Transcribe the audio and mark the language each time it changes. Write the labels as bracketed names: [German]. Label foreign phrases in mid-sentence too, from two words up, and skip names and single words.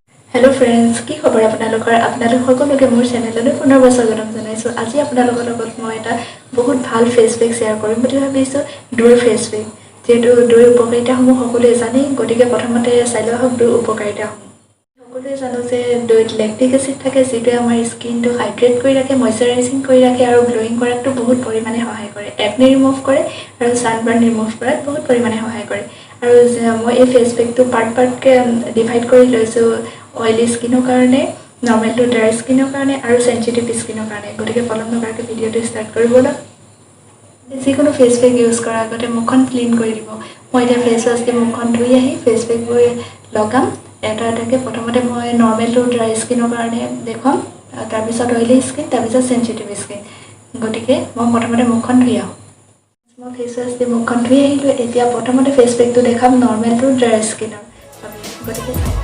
[English] hello friends [Assamese] কি খবৰ আপোনালোক সকলোকে মোৰ চেনেললৈ পুনৰবাৰ স্বাগতম জনাইছো আজি আপোনালোকৰ লগত মই এটা বহুত ভাল [English] face pack [Assamese] শেয়াৰ কৰিম বুলি ভাবিছো ডুৰ [English] face pack [Assamese] যেটো ডুৰ উপকাৰিতাসমূহ সকলোৱে জানে গতিকে প্ৰথমতে চাই লওক ডুৰ উপকাৰিতা সকলোৱে জানো যে ডুৰত [English] lactic acid [Assamese] থাকে যেটো আমাৰ [English] skinটো hydrate [Assamese] কৰি ৰাখে ময়শ্চাৰাইজিং কৰি ৰাখে আৰু গ্লোইং কৰাটো বহুত পৰিমাণে সহায় কৰে [English] acne remove [Assamese] কৰে আৰু [English] sunburn remove [Assamese] কৰাত বহুত পৰিমাণে সহায় কৰে আৰু মই এই [English] face packটো [Assamese] পাৰ্ট কে ডিভাইড কৰি লৈছো [English] oily skinৰ [Assamese] কাৰণে normal [English] to dry skinৰ [Assamese] কাৰণে আৰু [English] sensitive skinৰ [Assamese] কাৰণে গতিকে পলম নকৰাকৈ [English] videoটো start [Assamese] কৰিবলৈ যিকোনো [English] face pack use [Assamese] কৰাৰ আগতে মুখখন ক্লিন কৰি দিব মই এটা [English] face wash [Assamese] দি মুখখন ধুই আহি [English] face pack [Assamese] লৈ লগাম এটাকে প্ৰথমতে মই [English] normal to dry skinৰ [Assamese] কাৰণে দেখুৱাম তাৰ পিছত [English] oily skin [Assamese] তাৰ পিছত [English] sensitive skin [Assamese] গতিকে মই প্ৰথমতে মুখখন ধুই আহো মই [English] face wash [Assamese] দি মুখখন ধুই আহিলো এতিয়া প্ৰথমতে [English] face packটো [Assamese] দেখাম [English] normal to dry skinৰ [Assamese] গতিকে